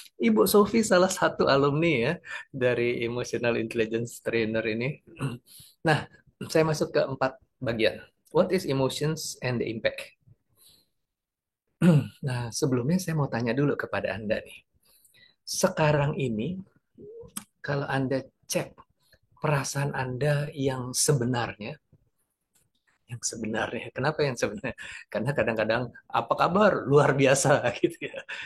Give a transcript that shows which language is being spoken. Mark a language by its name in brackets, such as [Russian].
[Indonesian] Ibu Sofi salah satu alumni ya dari Emotional Intelligence Trainer ini. Nah, saya masuk ke 4 bagian. [English] What is emotions and the impact? [Indonesian] Nah, sebelumnya saya mau tanya dulu kepada Anda nih. Sekarang ini, kalau Anda cek perasaan Anda yang sebenarnya. Kenapa yang sebenarnya? Karena kadang-kadang apa kabar luar biasa gitu ya.